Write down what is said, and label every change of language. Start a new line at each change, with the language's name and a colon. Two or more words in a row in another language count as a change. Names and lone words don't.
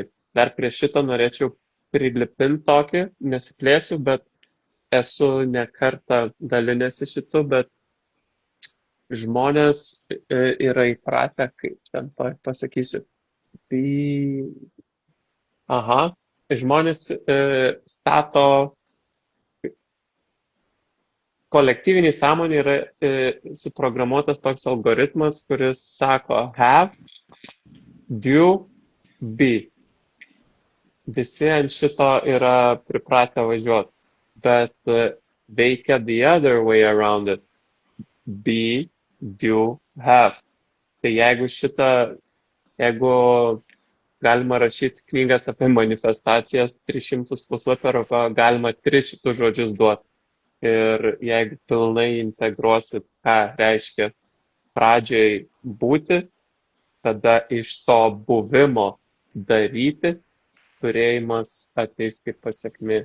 Lithuanian: Dar prie šito norėčiau prilipinti tokį, nesiplėsiu, bet esu ne kartą dalinęsi šitu, bet žmonės yra įpratę, kaip ten pasakysiu. Žmonės stato, kolektyviniai sąmonė yra suprogramuotas toks algoritmas, kuris sako
English: have, do, be.
Lithuanian: Visi ant šito yra pripratę važiuoti, bet veikia
English: the other way around it. Be, do, have.
Lithuanian: Tai jeigu galima rašyti knygas apie manifestacijas 300 puslapio, arba galima 3 šitų žodžius duoti. Ir jeigu pilnai integruosit, ką reiškia pradžiai būti, tada iš to buvimo daryti, turėjimas ateis kaip pasekmė.